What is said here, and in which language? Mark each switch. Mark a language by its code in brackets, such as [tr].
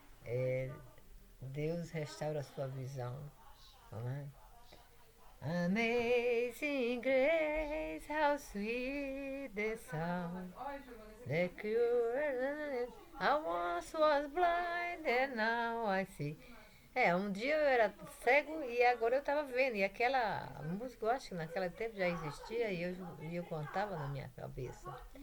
[pt] é, Deus restaura a sua visão. Não é? [en] Amazing grace, how sweet the sound that cured. I once was blind and now I see. [pt] Um dia eu era cego e agora eu estava vendo. E aquela música, eu acho que naquele tempo já existia e eu contava na minha cabeça.